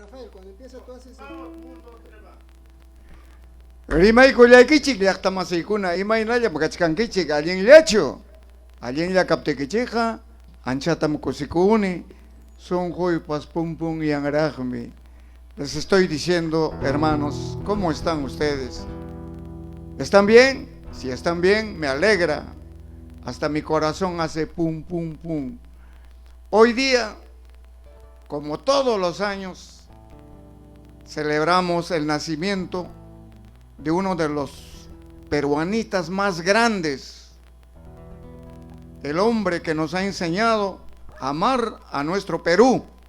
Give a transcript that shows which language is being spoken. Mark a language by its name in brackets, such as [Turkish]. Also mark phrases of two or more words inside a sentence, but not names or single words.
[Spanish] cuando empieza tú haces... [Quechua] Rimay kulaykichik llaqtamasikuna imaynalla kachkankichik allinllachu. Allinlla kaptikichikqa anchatam kusikuni sunquypas pumpun yanraqmi. [Spanish] Les estoy diciendo, hermanos, ¿cómo están ustedes? ¿Están bien? Si están bien, me alegra. Hasta mi corazón hace pum, pum, pum. Hoy día, como todos los años, celebramos el nacimiento de uno de los peruanistas más grandes, el hombre que nos ha enseñado a amar a nuestro Perú.